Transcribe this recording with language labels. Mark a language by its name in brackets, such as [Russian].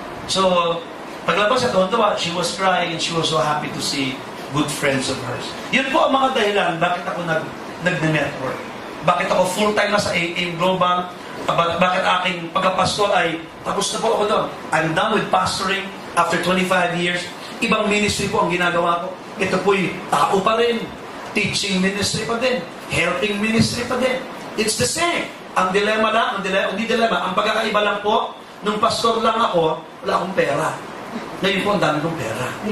[English] So, [Filipino] paglabas sa tuwa, [English] she was crying and she was so happy to see good friends of hers. [Filipino] Yun po ang mga dahilan bakit ako nag-network. Bakit ako full-time na sa InGlobal. Bakit aking pagkapastor ay tapos na po ako doon. [English] I'm done with pastoring after 25 years. [Filipino] Ibang ministry po ang ginagawa ko. Ito po'y tao pa rin. Teaching ministry pa din. Helping ministry pa din. [English] It's the same. [Filipino] Ang dilemma lang, hindi dilemma. Ang pagkakaiba lang po, nung pastor lang ako, wala akong pera. Ngayon po, ang dami kong pera.